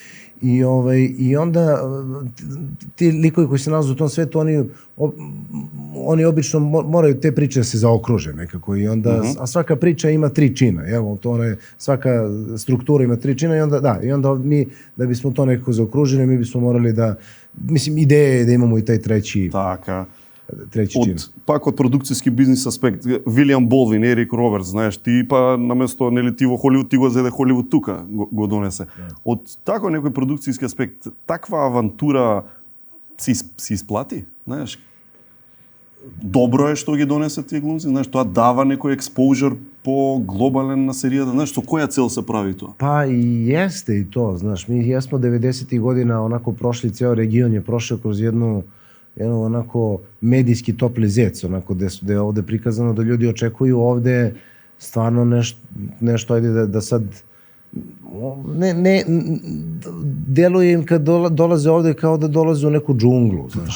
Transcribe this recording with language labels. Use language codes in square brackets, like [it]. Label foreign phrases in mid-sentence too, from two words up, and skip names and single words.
[sr] I onda ti likovi koji se nalaze u tom svetu, oni obično moraju te priče da se zaokruže nekako i onda, a svaka priča ima 3 čina, svaka struktura ima 3 čina i onda mi, da bismo to nekako zaokružili, mi bismo morali da, mislim, ideja je da imamo i taj treći čin. [mk] Пак од продукцијски бизнис аспект, Вилијам Болдвин, Ерик Робертс, знаеш, ти па наместо нели ти во Холивуд, ти го зеде Холивуд тука го донесе. Од тако некој продукцијски аспект, таква авантура си исплати, знаеш? Добро е што ги донесе тие глумци, знаеш, тоа дава некој експозур по глобален на серијата, знаеш, со која цел се прави тоа? [sr] Pa i jeste i to, znaš, mi jesmo 90. godina onako prošli, ceo region je prošao kroz jednu onako medijski topli zec, onako gde je ovde prikazano da ljudi očekuju ovde stvarno nešto, ajde da sad ne deluje im kad dolaze ovde kao da dolaze u neku džunglu, znaš.